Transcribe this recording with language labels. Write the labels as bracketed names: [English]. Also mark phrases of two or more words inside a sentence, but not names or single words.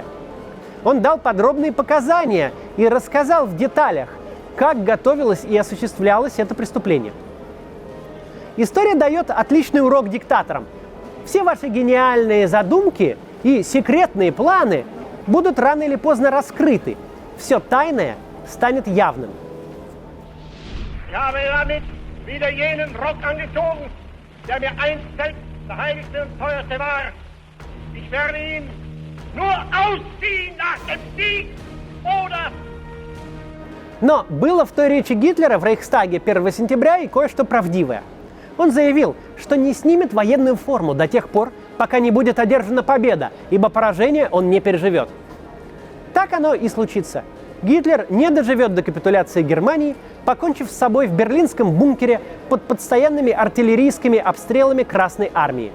[Russian] Он дал подробные показания и рассказал в деталях, как готовилось и осуществлялось это преступление. История дает отличный урок диктаторам. Все ваши гениальные задумки и секретные планы будут рано или поздно раскрыты. Все тайное станет явным. [German] Ich habe damit wieder jenen Rock angezogen, der mir einst selbst der heiligste und teuerste war. Ich werde ihn nur ausziehen nach dem Sieg oder... [Russian] Но было в той речи Гитлера в Рейхстаге 1 сентября и кое-что правдивое. Он заявил, что не снимет военную форму до тех пор, пока не будет одержана победа, ибо поражение он не переживет. Так оно и случится. Гитлер не доживет до капитуляции Германии, покончив с собой в берлинском бункере под постоянными артиллерийскими обстрелами Красной армии.